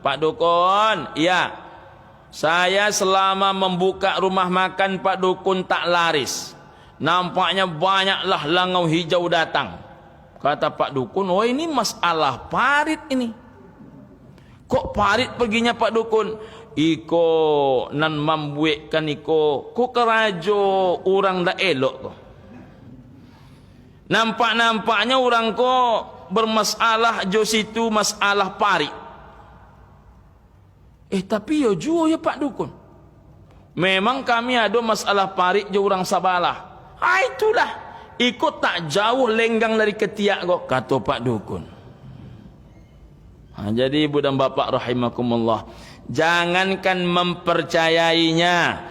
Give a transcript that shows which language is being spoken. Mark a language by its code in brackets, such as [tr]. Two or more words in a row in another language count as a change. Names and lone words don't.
[id] Pak dukun, ya, saya selama membuka rumah makan Pak dukun tak laris. Nampaknya banyaklah langau hijau datang. Kata Pak dukun, oh ini masalah parit ini. Kok parit perginya Pak dukun? [min] Iko nan mambuekkan iko, ko kerajo orang dah elok ko. Nampak-nampaknya orang ko bermasalah jo situ, masalah parit. [id] Tapi yo juo ya Pak dukun. Memang kami ada masalah parit jo orang Sabalah. Itulah. Ikut tak jauh lenggang dari ketiak kok, kata Pak dukun. Jadi ibu dan bapa rahimakumullah, jangankan mempercayainya.